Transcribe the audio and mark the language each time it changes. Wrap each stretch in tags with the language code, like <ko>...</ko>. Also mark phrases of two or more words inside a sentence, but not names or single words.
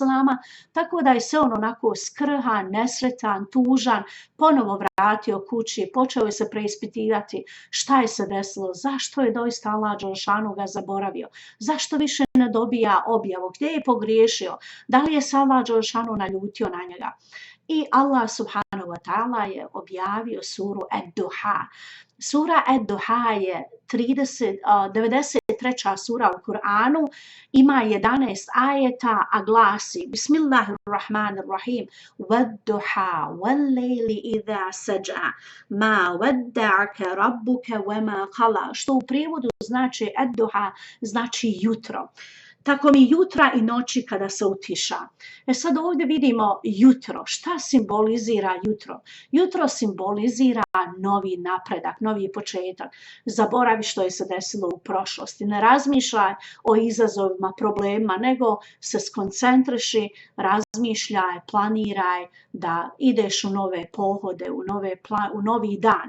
<bs>tako da je se on onako skrhan, nesretan, tužan, ponovo vratio kući, počeo je se preispitivati šta je se desilo, zašto je doista Allah Đelešanu ga zaboravio, zašto više ne dobija objavu, gdje je pogriješio, da li je se Allah Đelešanu naljutio na njega. I Allah</bs> <ar>سبحانه وتعالى</ar> <bs>je objavio suru Ad-Duha. Sura Ad-Duha je 93. sura u Kur'anu, ima 11 ajeta, a glasi:</bs> <ar>Bismillahirrahmanirrahim, والضحى والليل إذا سجى ما ودعك ربك وما قلى.</ar> <bs>Što u prijevodu znači Ad-Duha, znači jutro. Tako mi jutra i noći kada se utiša. Sad ovdje vidimo jutro. Šta simbolizira jutro? Jutro simbolizira novi napredak, novi početak. Zaboravi što je se desilo u prošlosti. Ne razmišljaj o izazovima, problemima, nego se skoncentriši, razmišljaj, planiraj da ideš u nove pohode, u novi dan.</bs>